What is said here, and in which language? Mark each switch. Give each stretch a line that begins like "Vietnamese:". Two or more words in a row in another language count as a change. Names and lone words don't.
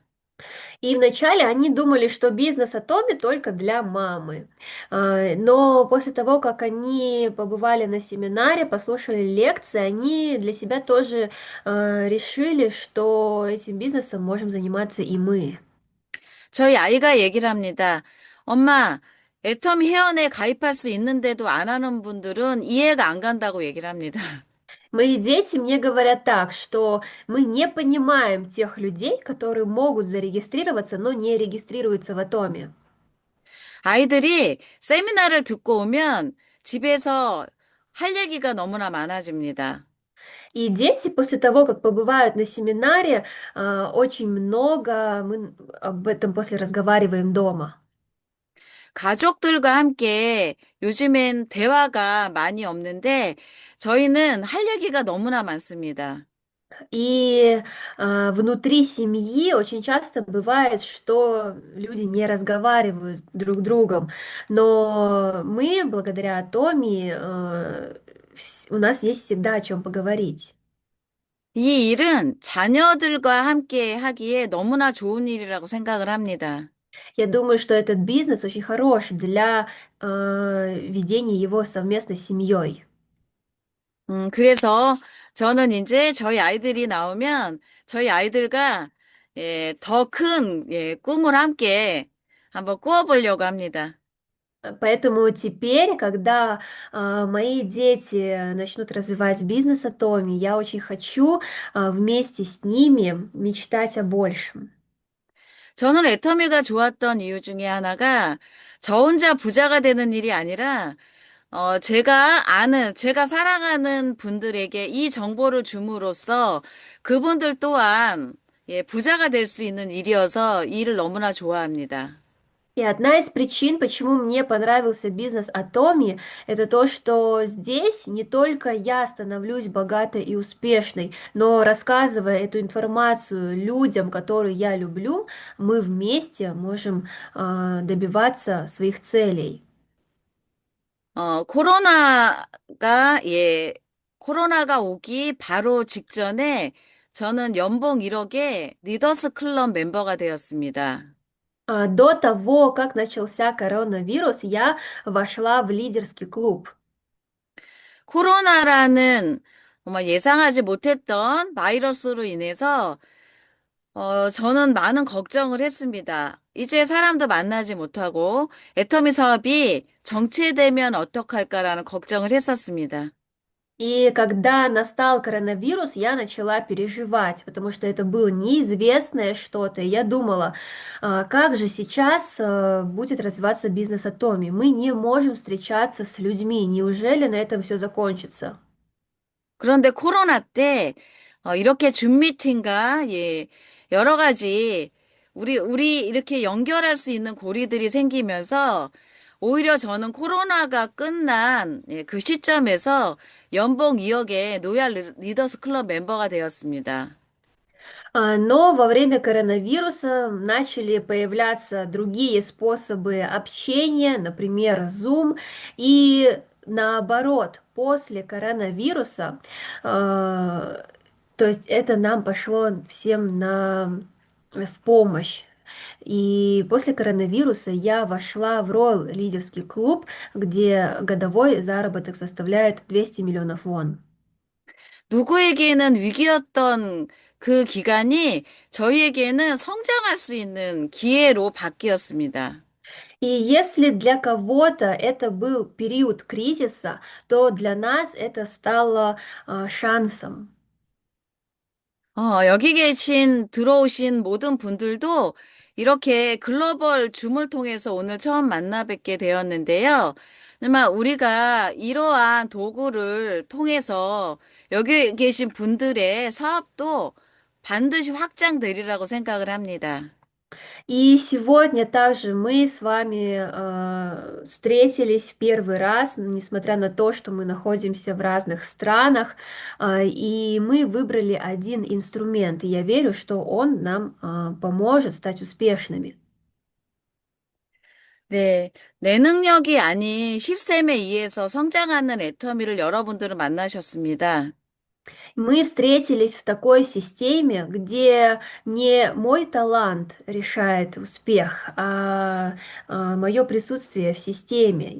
Russian: И вначале они думали, что бизнес Atomi только для мамы. Но после того, как они побывали на семинаре, послушали лекции, они для себя тоже решили, что этим бизнесом можем заниматься и мы.
Korean: 저희 아이가 얘기를 합니다. 엄마, 애터미 회원에 가입할 수 있는데도 안 하는 분들은 이해가 안 간다고 얘기를 합니다.
Russian: Мои дети мне говорят так, что мы не понимаем тех людей, которые могут зарегистрироваться, но не регистрируются в Атоме.
Korean: 아이들이 세미나를 듣고 오면 집에서 할 얘기가 너무나 많아집니다.
Russian: И дети после того, как побывают на семинаре, очень много мы об этом после разговариваем дома.
Korean: 가족들과 함께 요즘엔 대화가 많이 없는데 저희는 할 얘기가 너무나 많습니다.
Russian: И внутри семьи очень часто бывает, что люди не разговаривают друг с другом, но мы, благодаря Томи, у нас есть всегда о чем поговорить.
Korean: 이 일은 자녀들과 함께 하기에 너무나 좋은 일이라고 생각을 합니다.
Russian: Я думаю, что этот бизнес очень хорош для ведения его совместно с семьей.
Korean: 그래서 저는 이제 저희 아이들이 나오면 저희 아이들과 더 큰 꿈을 함께 한번 꾸어보려고 합니다.
Russian: Поэтому теперь, когда мои дети начнут развивать бизнес Атоми, я очень хочу вместе с ними мечтать о большем.
Korean: 저는 애터미가 좋았던 이유 중에 하나가 저 혼자 부자가 되는 일이 아니라 제가 사랑하는 분들에게 이 정보를 줌으로써 그분들 또한 부자가 될 수 있는 일이어서 이 일을 너무나 좋아합니다.
Russian: И одна из причин, почему мне понравился бизнес Атоми, это то, что здесь не только я становлюсь богатой и успешной, но рассказывая эту информацию людям, которые я люблю, мы вместе можем добиваться своих целей.
Korean: 코로나가, 코로나가 오기 바로 직전에 저는 연봉 1억에 리더스 클럽 멤버가 되었습니다.
Russian: До того, как начался коронавирус, я вошла в лидерский клуб.
Korean: 코로나라는 정말 예상하지 못했던 바이러스로 인해서 저는 많은 걱정을 했습니다. 이제 사람도 만나지 못하고 애터미 사업이 정체되면 어떡할까라는 걱정을 했었습니다.
Russian: И когда настал коронавирус, я начала переживать, потому что это было неизвестное что-то. И я думала, как же сейчас будет развиваться бизнес Атоми? Мы не можем встречаться с людьми. Неужели на этом все закончится?
Korean: 그런데 코로나 때 이렇게 줌 미팅과 여러 가지 우리 이렇게 연결할 수 있는 고리들이 생기면서 오히려 저는 코로나가 끝난 그 시점에서 연봉 2억의 노얄 리더스 클럽 멤버가 되었습니다.
Russian: Но во время коронавируса начали появляться другие способы общения, например, Zoom. И наоборот, после коронавируса, то есть это нам пошло всем в помощь. И после коронавируса я вошла в Royal лидерский клуб, где годовой заработок составляет 200 миллионов вон.
Korean: 누구에게는 위기였던 그 기간이 저희에게는 성장할 수 있는 기회로 바뀌었습니다.
Russian: И если для кого-то это был период кризиса, то для нас это стало шансом.
Korean: 여기 들어오신 모든 분들도 이렇게 글로벌 줌을 통해서 오늘 처음 만나 뵙게 되었는데요. 정말 우리가 이러한 도구를 통해서 여기 계신 분들의 사업도 반드시 확장되리라고 생각을 합니다.
Russian: И сегодня также мы с вами встретились в первый раз, несмотря на то, что мы находимся в разных странах, и мы выбрали один инструмент, и я верю, что он нам поможет стать успешными.
Korean: 네, 내 능력이 아닌 시스템에 의해서 성장하는 애터미를 여러분들은 만나셨습니다.
Russian: Мы встретились в такой системе, где не мой талант решает успех, а мое присутствие в системе.